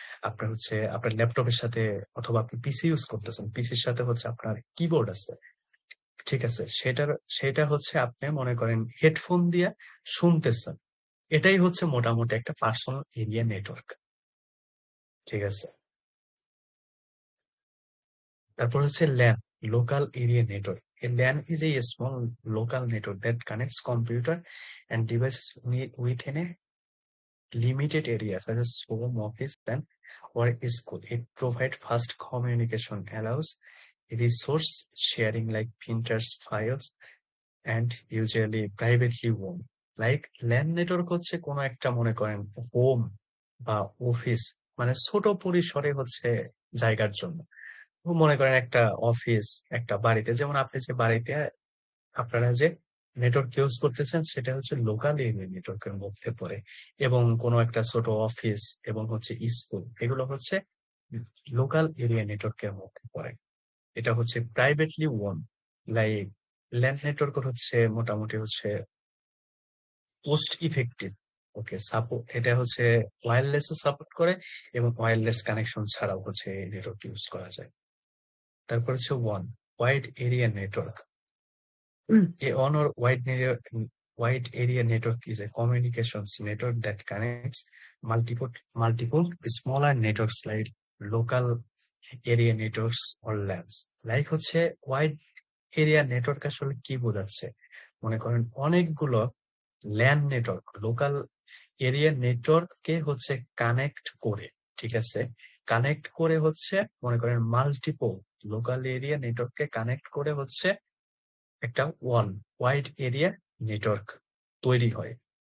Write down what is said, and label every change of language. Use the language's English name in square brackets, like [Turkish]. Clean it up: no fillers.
[Bangla] আপনার হচ্ছে আপনার ল্যাপটপের সাথে, অথবা আপনি পিসি ইউজ করতেছেন, পিসির সাথে হচ্ছে আপনার কিবোর্ড আছে, ঠিক আছে, সেটা হচ্ছে আপনি মনে করেন হেডফোন দিয়ে শুনতেছেন। এটাই হচ্ছে মোটামুটি একটা পার্সোনাল এরিয়া নেটওয়ার্ক, ঠিক আছে। তারপর হচ্ছে LAN, local area network. [English] A LAN is a small local network that connects computer and devices within a limited area, such as home, office, and or school. It provides fast communication, allows resource sharing like printers, files, and usually privately owned. [Bangla] Like land network হচ্ছে কোনো একটা মনে করেন home বা office, মানে ছোট পরিসরে হচ্ছে জায়গার জন্য। মনে করেন একটা অফিস, একটা বাড়িতে, যেমন আপনি যে বাড়িতে আপনারা যে নেটওয়ার্ক ইউজ করতেছেন সেটা হচ্ছে লোকাল এরিয়া নেটওয়ার্কের মধ্যে পড়ে, এবং কোনো একটা ছোট অফিস এবং হচ্ছে স্কুল, এগুলো হচ্ছে লোকাল এরিয়া নেটওয়ার্কের মধ্যে পড়ে। এটা হচ্ছে privately on. Like land network হচ্ছে মোটামুটি হচ্ছে কোস্ট ইফেক্টিভ। ওকে, সাপোর্ট এটা হচ্ছে ওয়্যারলেস সাপোর্ট করে, এবং ওয়্যারলেস কানেকশন ছাড়াও হচ্ছে এই নেটওয়ার্ক ইউজ করা যায়। তারপর হচ্ছে one wide area network. [English] A on or wide area network is a communications network that connects multiple smaller networks like local area networks or LANs. [Bangla] Like হচ্ছে ওয়াইড এরিয়া নেটওয়ার্ক আসলে কি বোঝাচ্ছে? মনে করেন অনেকগুলো ল্যান্ড নেটওয়ার্ক লোকাল এরিয়া নেটওয়ার্ককে হচ্ছে connect করে, ঠিক আছে, কানেক্ট করে হচ্ছে মনে করেন মাল্টিপল লোকাল এরিয়া নেটওয়ার্ককে কানেক্ট করে হচ্ছে একটা ওয়াইড এরিয়া নেটওয়ার্ক তৈরি হয়।